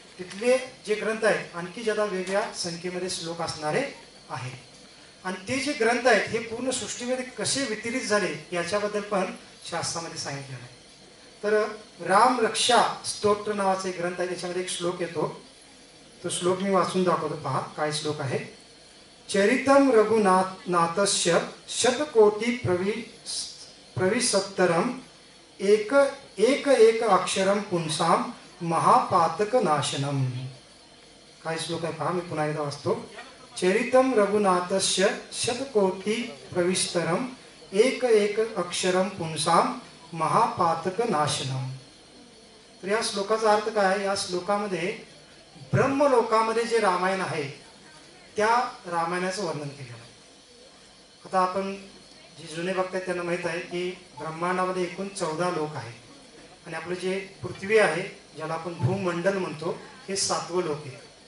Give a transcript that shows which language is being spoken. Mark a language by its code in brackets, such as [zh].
[mr] तिथले जे ग्रंथ आहेत आणखी ज्यादा वेगळ्या संख्येमध्ये श्लोक असणारे आहेत. आणि ते जे ग्रंथ आहेत हे पूर्ण सृष्टीमध्ये कसे वितरित झाले याच्याबद्दल पण शास्त्रामध्ये सांगितलेलं आहे. तर राम रक्षा स्तोत्र नावाचा एक ग्रंथ आहे, त्याच्यामध्ये एक श्लोक येतो. तो श्लोक मी वाचून दाखवतो. पहा काय श्लोक आहे. [sa] चरितम रघुनाथस्य शतकोटी प्रविसत्तरम एक अक्षरम पुंसाम महापातक नाशनम. [mr] काय श्लोक आहे पहा, मी पुन्हा एकदा वाचतो. [sa] चरितम रघुनाथस्य शतकोटी प्रविस्तरम एक अक्षरम पुंसाम महापातक नाशनम. [mr] तर या श्लोकाचा अर्थ काय? या श्लोकामध्ये ब्रह्मलोकामध्ये जे रामायण आहे त्या रामायणाचं वर्णन केलेलं आहे. आता आपण जे जुने भक्त आहेत त्यांना माहीत आहे की ब्रह्मांडामध्ये एकूण 14 लोक आहेत. आणि आपलं जे पृथ्वी आहे, ज्याला आपण भूमंडल म्हणतो, हे 7वं लोक आहे.